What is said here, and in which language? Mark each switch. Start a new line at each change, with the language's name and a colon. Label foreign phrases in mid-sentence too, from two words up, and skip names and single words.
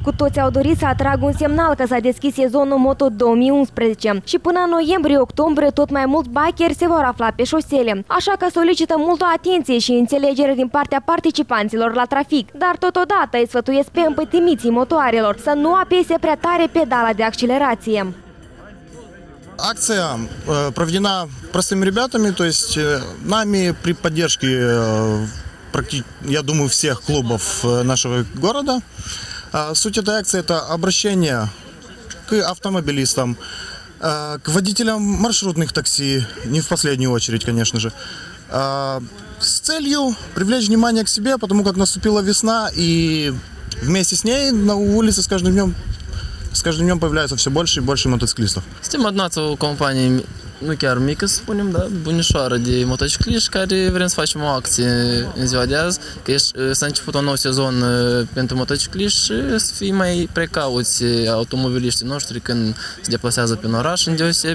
Romanian: Cu toți au dorit să atragă un semnal că s-a deschis sezonul Moto 2011 și până în noiembrie-octombrie tot mai mulți bikeri se vor afla pe șosele. Așa că solicită multă atenție și înțelegere din partea participanților la trafic, dar totodată îi sfătuiesc pe împătimiții motoarelor să nu apese prea tare pedala de accelerație.
Russian: Акция проведена простыми ребятами, то есть нами при поддержке, я думаю, всех клубов нашего города. Суть этой акции – это обращение к автомобилистам, к водителям маршрутных такси, не в последнюю очередь, конечно же, с целью привлечь внимание к себе, потому как наступила весна, и вместе с ней на улице с каждым dнем появляется все больше и больше мотоциклистов.
Romanian: Suntem adunată o companie, nu chiar mică, să spunem, da, bunișoară de motocicliști, care vrem să facem o acție în ziua de azi, că s-a început un nou sezon pentru motocicliști și să fie mai precauți automobiliștii noștri când se deplasează prin oraș, îndeosebi.